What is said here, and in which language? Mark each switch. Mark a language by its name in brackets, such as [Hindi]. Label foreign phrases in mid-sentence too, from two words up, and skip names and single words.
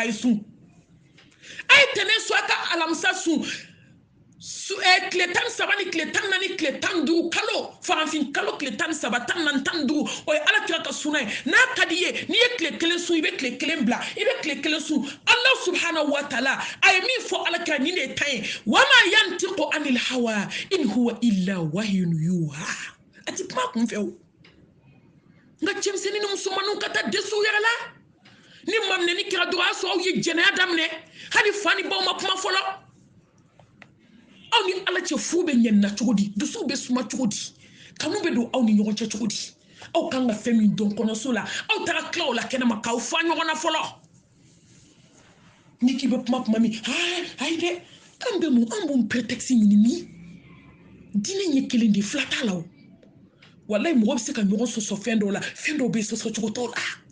[Bambara] ye sun a ye tɛnɛ so a ka alamisa sun tile 13 ni tile 14 tile 15 kalo farafin kalo tile 13 14 15 o ye ala kira ka suna ye n'a ka di ye n'i ye tile kelen sun i bɛ tile kelen bila i bɛ tile kelen sun ala [Arabic] سبحانه وتعالى [Bambara] a ye min fɔ ala kira nin de ye tan ye [Arabic] وما ينطق عن الهوى إن هو إلا وحي يوحى [Bambara] a ti kuma kun fɛ o nka cɛmisɛnnin ni musomaninw ka taa dɛsɛ u yɛrɛ la ni maminɛni kɛra dɔrɔn a sɔrɔ aw ye jɛnɛya daminɛ hali fa ni baw ma kuma fɔlɔ aw ni ala cɛ fu bɛ ɲɛnina cogo di dusuw bɛ suma cogo di kanu bɛ don aw ni ɲɔgɔn cɛ cogo di aw kan ka fɛn min dɔn kɔnɔso la aw taara tila o la kɛnɛma k'aw fa ɲɔgɔn na fɔlɔ ni k'i bɛ kuma min ayi dɛ an bɛ mun an b'o prétexte ɲini min diinɛ ɲɛ kelen de fila t'a la o wallahi mɔgɔ bɛ se ka ɲɔgɔn sɔsɔ fɛn dɔw la fɛn dɔw bɛ sɔsɔ cogo t'o la